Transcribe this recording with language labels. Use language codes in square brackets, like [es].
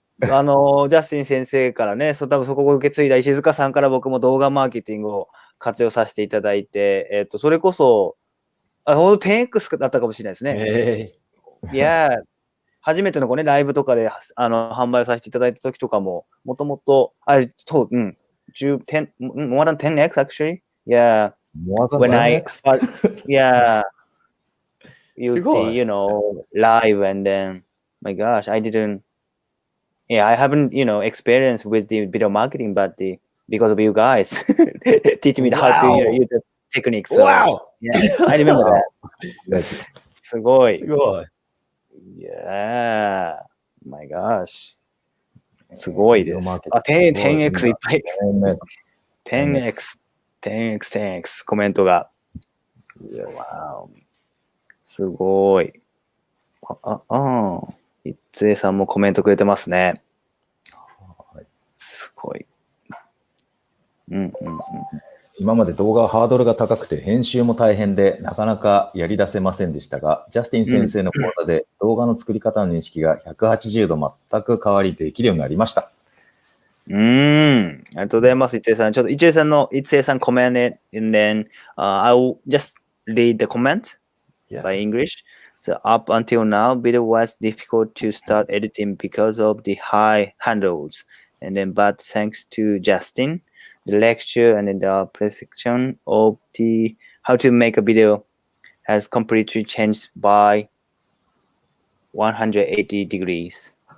[ja] ジャスティン先生からね、多分そこを受け継いだ石塚さんから僕も動画マーケティングを活用させていただいて、それこそ、ほんと 10x だったかもしれないですね。いや、初めてのライブとかで販売させていただいた時とかも、もともと、 [en] more than 10x actually? Yeah. More than When 10x? Yeah. Used the, live and then, my gosh, I haven't, experienced with the video marketing, but because of you guys teach me how to use the techniques. So, wow! Yeah, I remember that. [ja] すごい。すごい。 [en] Yeah. My gosh. [ja] すごいです。 10x いっぱい。10x コメントが。Wow. すごい。一平さんもコメントくれてますね。すごい。今まで動画はハードルが高くて編集も大変でなかなかやり出せませんでしたが、ジャスティン先生の講座で動画の作り方の認識が180度全く変わりできるようになりました。ありがとうございます、一平さん。ちょっと一平さんコメント [en] and then I'll just read the comment by English. So up until now, video was difficult to start editing because of the high handles. And then, but thanks to Justin, the lecture and the precision of the how to make a video has completely changed by 180 degrees.